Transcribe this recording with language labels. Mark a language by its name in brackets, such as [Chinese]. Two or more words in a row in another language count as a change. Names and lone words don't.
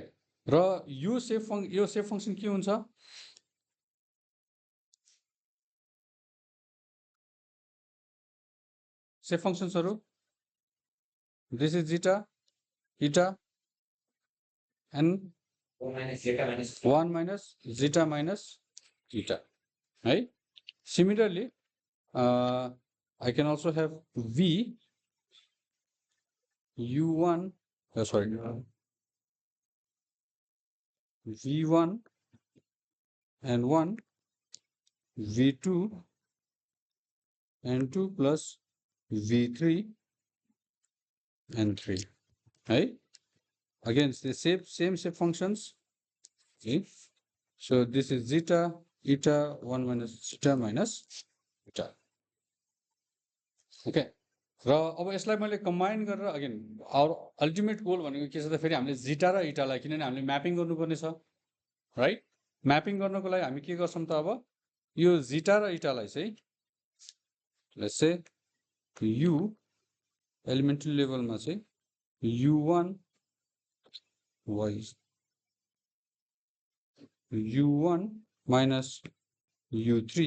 [Nepali] र यो सेप फङ्सन के हुन्छ, सेप फङ्सन्सहरू [English] this is zeta eta and 1 minus zeta minus eta [Nepali] है। [English] सिमिलरली I can also have V U1 sorry V1 and 1 V2 and 2 plus V3 and 3 है। Again the same shape functions okay. So this is zeta eta 1 minus zeta minus eta ओके। [Nepali] र अब यसलाई मैले कम्बाइन गरेर [English] again our ultimate goal [Nepali] भनेको के छ त, फेरि हामीले जिटा र इटालाई किनभने हामीले म्यापिङ गर्नुपर्ने छ राइट। म्यापिङ गर्नको लागि हामी के गर्छौँ त, अब यो जिटा र इटालाई चाहिँ [English] let's say you elementary levelमा [Nepali] चाहिँ [English] U1 U1 minus U3.